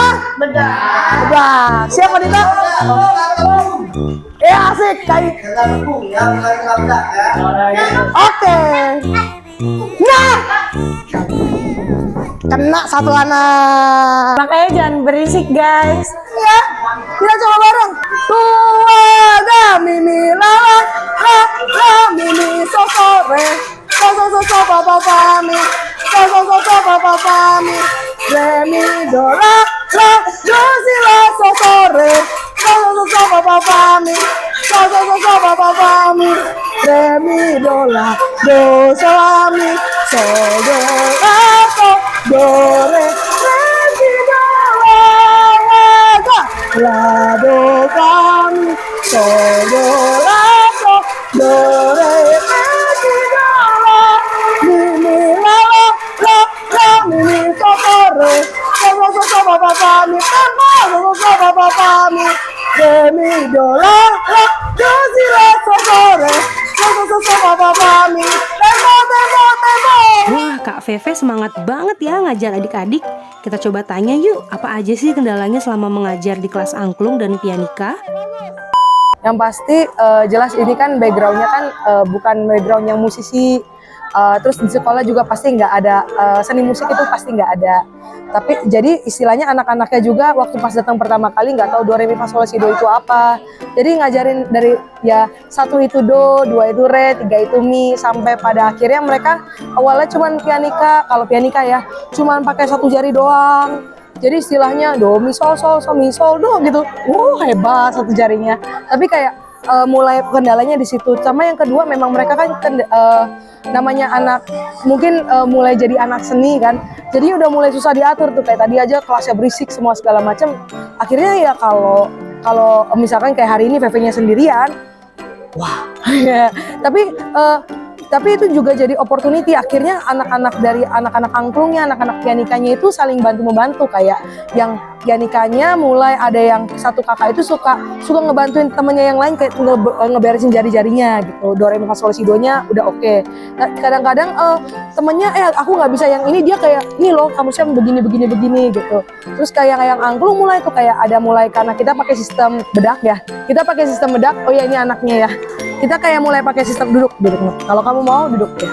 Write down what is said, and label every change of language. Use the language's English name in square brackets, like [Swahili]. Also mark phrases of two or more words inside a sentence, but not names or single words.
[Indonesian] Bedak. Bedak. Siap Madita? Asik kayak. Oke. Nah, kena 1 anak. Makanya jangan berisik guys. Ya, kita coba bareng. Tua ga mimi la la la mimi so so re so pa pa pa mi so pa pa pa mi re mi do la do si la so re so pa pa pa mi so pa pa pa mi re mi do la do so mi so do la so do re mi do la do fa mi so do la so do re mi do la mi la la mi so so re so pa pa pa mi so pa pa mi re mi do la do si la so re so pa pa pa mi tempo. Wah, Kak Feve semangat banget ya ngajar adik-adik. Kita coba tanya yuk, apa aja sih kendalanya selama mengajar di kelas angklung dan pianika? Yang pasti jelas ini kan backgroundnya kan bukan background yang musisi. Terus di sekolah juga pasti nggak ada seni musik itu pasti nggak ada. Tapi jadi istilahnya anak-anaknya juga waktu pas datang pertama kali nggak tahu do re mi fa sol la si do itu apa. Jadi ngajarin dari ya satu itu do, dua itu re, tiga itu mi, sampai pada akhirnya mereka awalnya cuman pianika. Kalau pianika ya cuman pakai satu jari doang. Jadi istilahnya do mi sol mi sol do gitu. Hebat satu jarinya. Tapi kayak mulai kendalanya di situ. Sama yang kedua memang mereka kan namanya anak mungkin mulai jadi anak seni kan. Jadi udah mulai susah diatur tuh, kayak tadi aja kelasnya berisik semua segala macam. Akhirnya ya kalau misalkan kayak hari ini Feve-nya sendirian, wah. Tapi itu juga jadi opportunity. Akhirnya anak-anak dari anak-anak angklungnya, anak-anak pianikanya itu saling bantu-membantu. Kayak yang pianikanya mulai ada yang satu kakak itu suka ngebantuin temennya yang lain kayak ngeberesin jari-jarinya gitu. Do re mi fa sol la si do-nya udah oke. Nah, kadang-kadang temennya aku nggak bisa yang ini, dia kayak ini loh kamu sih begini gitu. Terus kayak yang angklung mulai tuh kayak ada mulai karena kita pakai sistem bedak ya. Kita pakai sistem bedak. Oh ya ini anaknya ya. Kita kayak mulai pakai sistem duduk. Kalau kamu mau duduk ya.